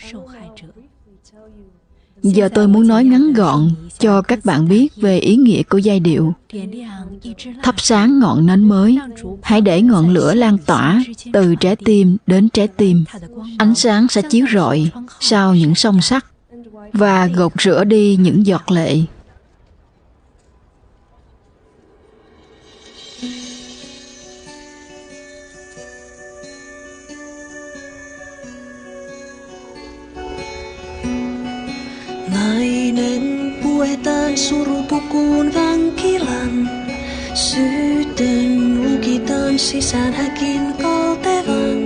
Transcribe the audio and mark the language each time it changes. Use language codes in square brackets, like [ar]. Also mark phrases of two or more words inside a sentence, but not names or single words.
[vi] Giờ tôi muốn nói ngắn gọn cho các bạn biết về ý nghĩa của giai điệu. Thắp sáng ngọn nến mới, hãy để ngọn lửa lan tỏa từ trái tim đến trái tim. Ánh sáng sẽ chiếu rọi sau những song sắt và gột rửa đi những giọt lệ. [fi] Nainen puetaan surupukuun vankilan, syytön lukitaan sisään häkin kaltevan.